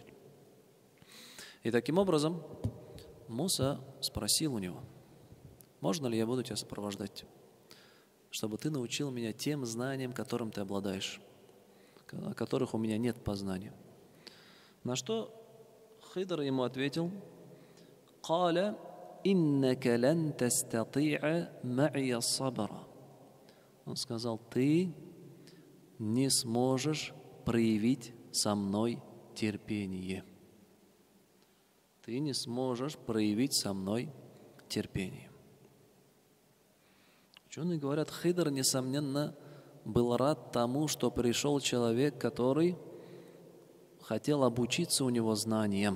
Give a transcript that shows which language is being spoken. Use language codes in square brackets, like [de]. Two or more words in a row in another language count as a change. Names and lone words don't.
[ru] И таким образом Муса спросил у него: «Можно ли я буду тебя сопровождать, чтобы ты научил меня тем знаниям, которым ты обладаешь, о которых у меня нет познания?» На что Хидр ему ответил: [ar] «قال إنك لن تستطيع معي صبرا». [ru] Он сказал: «Ты не сможешь проявить со мной терпение. Ты не сможешь проявить со мной терпение. Ученые говорят, Хидр, несомненно, был рад тому, что пришел человек, который хотел обучиться у него знаниям.